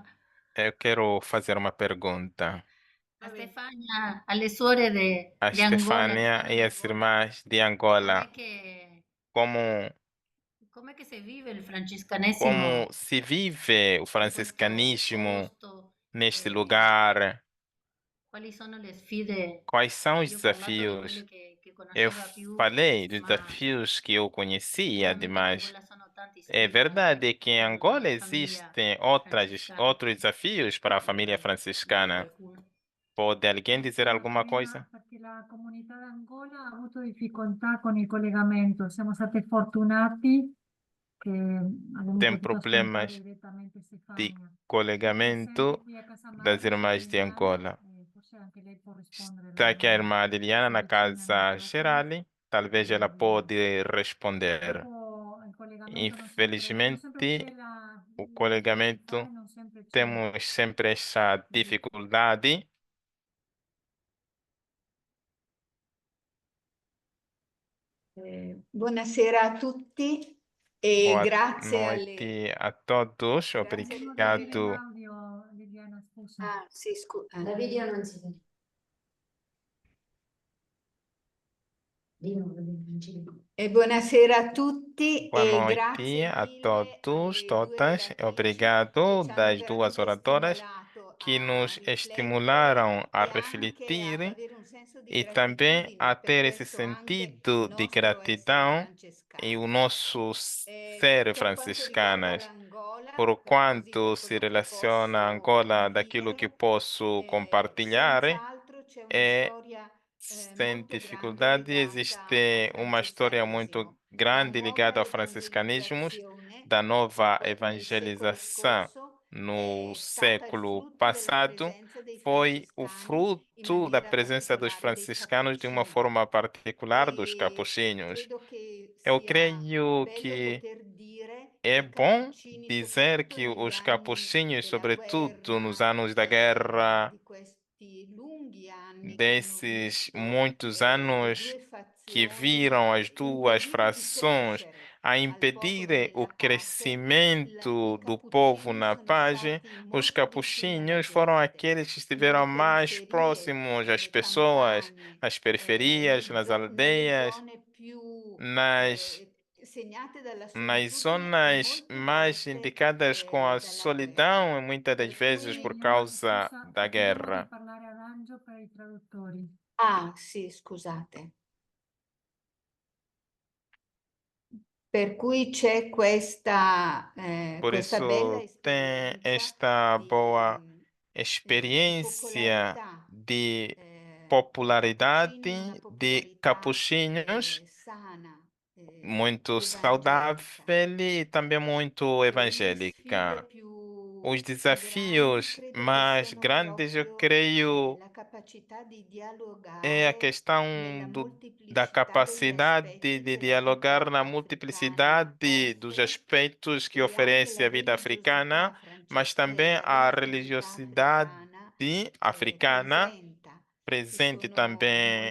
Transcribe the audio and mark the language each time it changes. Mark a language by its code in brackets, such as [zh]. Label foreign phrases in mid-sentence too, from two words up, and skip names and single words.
[pt] Eu quero fazer uma pergunta. [it] a Stefania, alle suore [pt] A [it] di Angola. [pt] Stefania e as irmãs de Angola, como, [it] Com'è che si vive il francescanesimo [pt] como se vive o [it] in [pt] franciscanismo [it] questo posto? [pt] neste lugar? [it] Quali sono le sfide? [pt] Quais são os [it] Io ho parlato di quelle [pt] desafios? [it] che [pt] Eu [it] conosceva più, [pt] falei dos [it] ma [pt] desafios que eu conhecia, [it] sicuramente in [pt] mas [it] Angola sono tanti [pt] é [it] sfide [pt] verdade [it] anche [pt] que em [it] per [pt] Angola [it] la famiglia [pt] existem [it] francescana. [pt] outros desafios para a família [it] Dire [pt] franciscana. [it] qualcuno. [pt] Pode alguém dizer alguma coisa? [it] Perché la comunità d'Angola ha avuto difficoltà con il collegamento. Siamo stati fortunati che abbiamo [pt] Tem [it] potuto ascoltare [pt] problemas [it] direttamente [pt] de [it] Stefania. [pt] colegamento [it] Sempre qui a casa [pt] das [it] madre [pt] irmãs de [it] Liliana, [pt] Angola. [it] forse anche lei può rispondere. [pt] Está aqui a irmã Liliana na [it] vicina casa Nicola Gerali. [pt] Talvez ela pode responder. [it] Purtroppo il collegamento non sempre [pt] Infelizmente, [it] c'è la [pt] o [it] difficoltà [pt] colegamento [it] e non sempre c'è. [pt] temos sempre essa dificuldade. [it] Buonasera a tutti e [pt] Boa [it] grazie [pt] noite a todos. [it] Grazie [pt] Obrigado. [it] L'audio, Liliana, scusa. Ah, sì, scusa. La video non si vede. Di nuovo, non ci vede. E buonasera a tutti [pt] Boa [it] e [pt] noite [it] grazie [pt] a [it] mille [pt] todos, [it] alle [pt] todas. [it] due relatrici [pt] Obrigado [it] che ci hanno [pt] das duas [it] veramente [pt] oradoras [it] stimolato [pt] que [it] a [pt] nos [it] riflettere [pt] estimularam a [it] e anche ad [pt] refletir [it] avere un senso di [pt] e também a [it] gratitudine per [pt] ter esse [it] questo anche [pt] sentido [it] il [pt] de [it] nostro essere [pt] gratidão e o [it] francescani. [pt] nosso ser [it] Per quanto riguarda [pt] franciscanas, [it] l'Angola, [pt] por [it] così [pt] quanto [it] per [pt] se [it] quello che [pt] relaciona a [it] posso [pt] Angola daquilo que [it] condividere, [pt] posso compartilhar, [it] senz'altro c'è una [pt] é [it] storia [pt] sem [it] molto grande [pt] dificuldade, [it] legata al [pt] existe uma história muito [it] francescanesimo. La [pt] grande [it] nuova [pt] ligada ao franciscanismo, [it] evangelizzazione [pt] da [it] in [pt] nova [it] nel secolo [pt] evangelização [it] scorso [pt] no [it] è stata il [pt] século [it] frutto della [pt] passado, [it] presenza dei [pt] foi o [it] francescani, in [pt] fruto da [it] maniera [pt] presença dos [it] particolare dei [pt] franciscanos de uma [it] cappuccini. [pt] forma particular dos [it] E [pt] capuchinhos. [it] credo che [pt] Eu [it] sia [pt] creio [it] bello [pt] que [it] poter dire [pt] é [it] i [pt] bom [it] cappuccini, [pt] dizer [it] soprattutto [pt] que [it] negli [pt] os [it] anni [pt] capuchinhos, [it] della [pt] sobretudo nos [it] guerra, [pt] anos da guerra, [it] di questi lunghi anni che hanno [pt] desses [it] visto [pt] muitos [it] le [pt] anos [it] due [pt] que [it] fazioni [pt] viram as duas [it] impedire di [pt] frações [it] crescere [pt] a [it] al popolo [pt] impedir o [it] nella pace, i [pt] crescimento do povo [it] cappuccini [pt] na [it] sono [pt] paz, [it] stati [pt] os [it] molto vicini alla [pt] capuchinhos foram [it] gente, [pt] aqueles que estiveram [it] nelle [pt] mais [it] periferie, [pt] próximos às [it] nelle [pt] pessoas, [it] campagne, [pt] nas periferias, nas [it] nelle [pt] aldeias, [it] zone più [pt] nas, [it] segnate dalla [pt] nas [it] solitudine e [pt] zonas [it] molte [pt] mais [it] volte [pt] indicadas com a [it] dalla guerra. [pt] solidão e muitas das [it] Per [pt] vezes por [it] cui, Liliana, [pt] causa [it] scusa, [pt] da [it] ti chiedevo di [pt] guerra. [it] parlare ad Angio per i traduttori. ah sì, scusate. Per cui c'è [pt] Por [it] questa bella [pt] isso tem [it] esperienza [pt] esta boa [it] di [pt] experiência [it] popolarità, [pt] de [it] cappuccini, una [pt] popularidade de [it] popolarità [pt] capuchinhos, [it] sana, [pt] muito [it] evangelica. [pt] saudável e também muito [it] E le sfide [pt] evangélica. [it] più [pt] Os desafios mais grandes, eu creio, é a questão da capacidade de dialogar na multiplicidade dos aspectos que oferece a vida africana, mas também a religiosidade africana presente também.